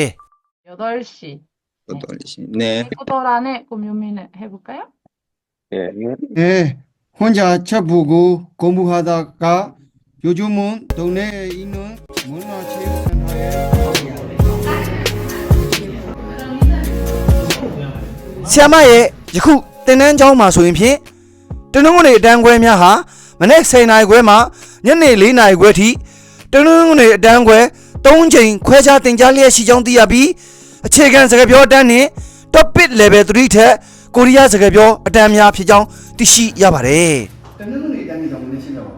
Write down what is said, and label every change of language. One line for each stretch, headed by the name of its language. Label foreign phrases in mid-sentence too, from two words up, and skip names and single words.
Korean: 8시. 8시. 네. 포도란에 고민을 해볼까요? 예. 혼자 책 보고 공부하다가 요즘은 동네에 있는 문화체육센터에
Burmese: ဆီယမရဲ့ယခုသင်တန်းကျောင်းမှာဆိုရင်ဖြင့်တ နင်္ဂနွေအတန်းခွဲများဟာမနေ့10:00 နာရီခွဲမှညနေ4:00 နာရီခွဲထိတနင်္ဂနွေအတန်းခွဲ3ချိန်ခွဲခြားသင်ကြားလျက်ရှိကြောင်းသိရပြီးအခြေခံစကားပြောအတန်းနဲ့ Topic Level 3 ထက်ကိုရီးယားစကားပြောအတန်းများဖြစ်ကြောင်းသိရှိရပါတယ်တနင်္ဂနွေအတန်းကြီးကြောင့်မင်းရှင်းတော့